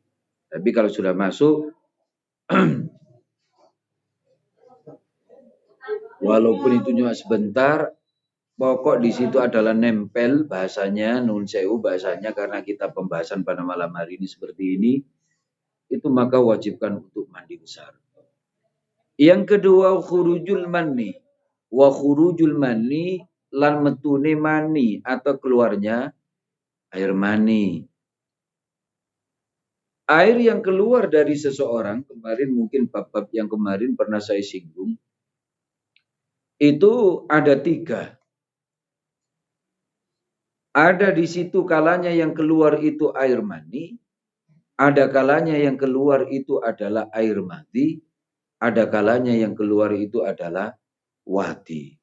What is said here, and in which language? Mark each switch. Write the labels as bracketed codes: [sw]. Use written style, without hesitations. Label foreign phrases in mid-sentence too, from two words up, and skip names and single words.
[id] Tapi kalau sudah masuk walaupun itu cuma sebentar, pokok di situ adalah nempel, bahasanya [jv] nun sewu [id] bahasanya, karena kita pembahasan pada malam hari ini seperti ini, itu maka wajibkan untuk mandi besar. Yang kedua [ar] خروج المني. وخروج المني [jv] lan metune mani [id] atau keluarnya air mani. Air yang keluar dari seseorang, kemarin mungkin bab-bab yang kemarin pernah saya singgung, itu ada 3. Ada di situ kalanya yang keluar itu air mani, ada kalanya yang keluar itu adalah air mati, ada kalanya yang keluar itu adalah wadi.